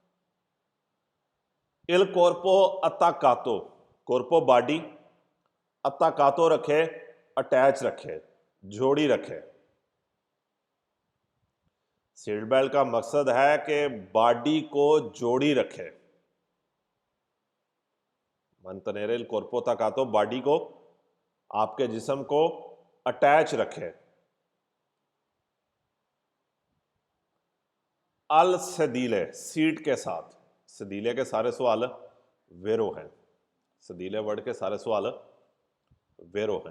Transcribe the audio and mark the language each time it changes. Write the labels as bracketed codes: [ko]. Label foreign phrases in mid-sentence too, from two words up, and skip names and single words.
[it] il corpo attaccato, [hi] कोर्पो बॉडी, अत्ताकातो रखे, अटैच रखे, जोड़ी रखे। सीट बेल्ट का मकसद है कि बॉडी को जोड़ी रखे। [it] mantenere il corpo attaccato, [hi] बॉडी को, आपके जिस्म को अटैच रखे। [it] al sedile, [hi] सीट के साथ, सदीले के सारे सवाल वेरो हैं, सदीले वर्ड के सारे सवाल वेरो हैं।